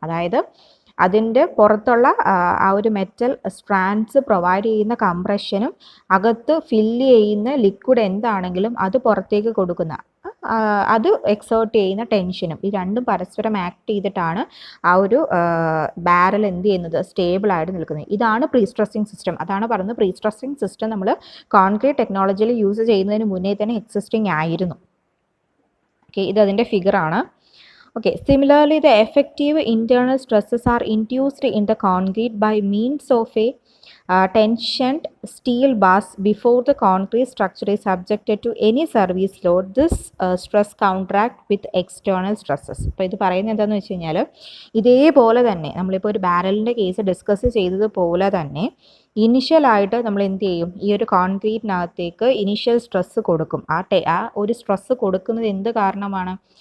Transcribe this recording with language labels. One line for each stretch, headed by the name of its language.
Malayalam: അതായത് അതിൻ്റെ പുറത്തുള്ള ആ ഒരു മെറ്റൽ സ്ട്രാൻഡ്സ് പ്രൊവൈഡ് ചെയ്യുന്ന കംപ്രഷനും അകത്ത് ഫില്ല് ചെയ്യുന്ന ലിക്വിഡ് എന്താണെങ്കിലും അത് പുറത്തേക്ക് കൊടുക്കുന്ന അത് എക്സേർട്ട് ചെയ്യുന്ന ടെൻഷനും, ഈ രണ്ടും പരസ്പരം ആക്ട് ചെയ്തിട്ടാണ് ആ ഒരു ബാരൽ എന്ത് ചെയ്യുന്നത്? സ്റ്റേബിളായിട്ട് നിൽക്കുന്നത്. ഇതാണ് പ്രീ സ്ട്രെസ്സിങ് സിസ്റ്റം. അതാണ് പറയുന്നത് പ്രീ സ്ട്രെസ്സിങ് സിസ്റ്റം നമ്മൾ കോൺക്രീറ്റ് ടെക്നോളജിയിൽ യൂസ് ചെയ്യുന്നതിന് മുന്നേ തന്നെ എക്സിസ്റ്റിംഗ് ആയിരുന്നു. ഓക്കെ, ഇത് അതിൻ്റെ ഫിഗറാണ്.
English: Okay, similarly, the effective internal stresses are induced in the concrete by means of a tensioned steel bars before the concrete structure is subjected to any service load. This stress counteract with external stresses.
Malayalam: അപ്പോൾ ഇത് പറയുന്നത് എന്താണെന്ന് വെച്ച് കഴിഞ്ഞാൽ, ഇതേപോലെ തന്നെ നമ്മളിപ്പോൾ ഒരു ബാരലിൻ്റെ കേസ് ഡിസ്കസ് ചെയ്തതുപോലെ തന്നെ ഇനിഷ്യലായിട്ട് നമ്മൾ എന്ത് ചെയ്യും? ഈ ഒരു കോൺക്രീറ്റിനകത്തേക്ക് ഇനിഷ്യൽ സ്ട്രെസ്സ് കൊടുക്കും. ആ ഒരു സ്ട്രെസ്സ് കൊടുക്കുന്നത് എന്ത് കാരണമാണ്?